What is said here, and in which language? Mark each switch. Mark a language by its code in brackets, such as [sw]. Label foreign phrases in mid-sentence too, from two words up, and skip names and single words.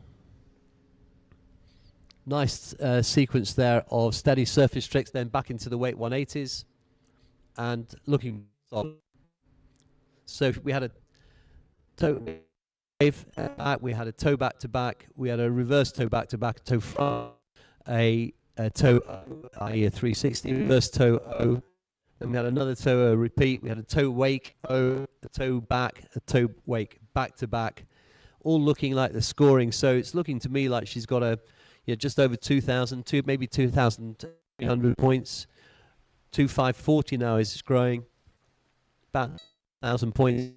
[en] Nice sequence there of steady surface tricks, then back into the weight 180s. And looking solid. So we had a toe wave back, we had a toe back to back, we had a reverse toe back to back, a toe front, a toe i.e. a 360 reverse toe O. Then we had another toe O repeat, we had a toe wake O, a toe back, a toe wake back to back, all looking like the scoring. So it's looking to me like she's got just over 2,000, maybe 2,300 points. 2,540 now is growing. About 1,000 points.